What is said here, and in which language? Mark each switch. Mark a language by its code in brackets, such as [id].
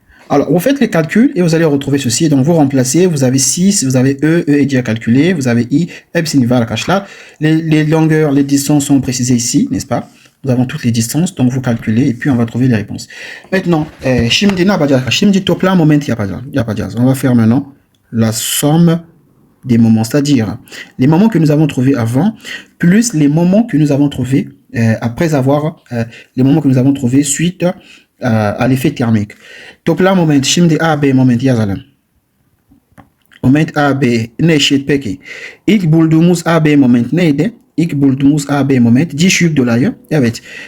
[fr] Alors, vous faites les calculs et vous allez retrouver ceci. Donc, vous remplacez, vous avez 6, vous avez E est déjà calculé, vous avez I, [tr] hepsini var arkadaşlar. [fr] Les longueurs, les distances sont précisées ici, n'est-ce pas? Nous avons toutes les distances, donc vous calculez et puis on va trouver les réponses. [tr] Maintenant, şimdi ne yapacağız? Şimdi toplam moment yapacağız. [fr] On va faire maintenant la somme des moments, c'est-à-dire les moments que nous avons trouvés avant, plus les moments que nous avons trouvés après avoir les moments que nous avons trouvés suite à l'effet thermique. [tr] Toplam moment, şimdi AB moment yazalım. Moment AB ne eşit peki? İlk bulduğumuz AB moment neydi? İlk bulduğumuz AB moment 10 yük dolayı. Evet.